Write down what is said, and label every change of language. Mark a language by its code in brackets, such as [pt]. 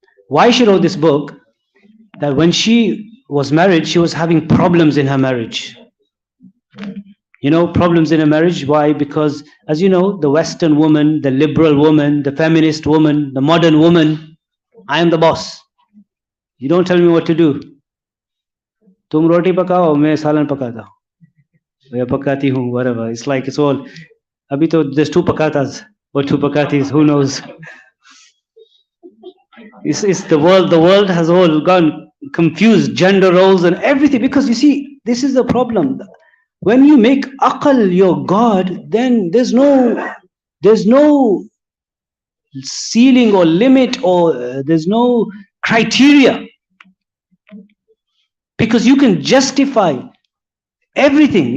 [en] Why she wrote this book? That when she was married, she was having problems in her marriage. You know, problems in a marriage. Why? Because, as you know, the Western woman, the liberal woman, the feminist woman, the modern woman, I am the boss. You don't tell me what to do. [ur] तुम रोटी पकाओ, मैं सालन पकाता हूँ, या पकाती हूँ, whatever. [en] It's like it's all. [ur] अभी तो [en] there's two pakatas or two pakatis, who knows? It's the world. The world has all gone confused, gender roles and everything. Because you see, this is the problem. When you make aql your God, then there's no ceiling or limit, or there's no criteria, because you can justify everything.